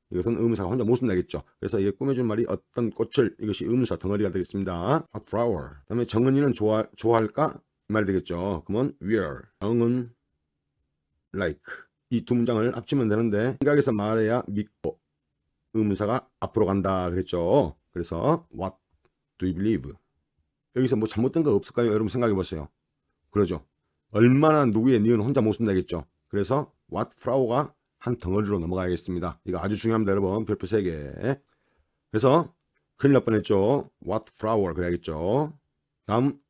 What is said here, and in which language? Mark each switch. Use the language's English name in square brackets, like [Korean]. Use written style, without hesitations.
[Korean] 이것은 의문사가 혼자 못 쓴다겠죠. 그래서 이게 꾸며준 말이 어떤 꽃을, 이것이 의문사 덩어리가 되겠습니다. [English] What flower. [Korean] 그다음에 정은이는 좋아할까? 이 말이 되겠죠. 그러면 where. 정은 like. 이 두 문장을 합치면 되는데 생각에서 말해야 믿고 의문사가 앞으로 간다 그랬죠. 그래서 [English] what do you believe? [Korean] 여기서 뭐 잘못된 거 없을까요? 여러분 생각해 보세요. 그러죠. 얼마나 누구의 니은 혼자 못 쓴다겠죠. 그래서 what flower가 한 덩어리로 넘어가야겠습니다. 이거 아주 중요합니다. 여러분 별표 3개. 그래서 큰일 날 뻔했죠. what flower 그래야겠죠. 다음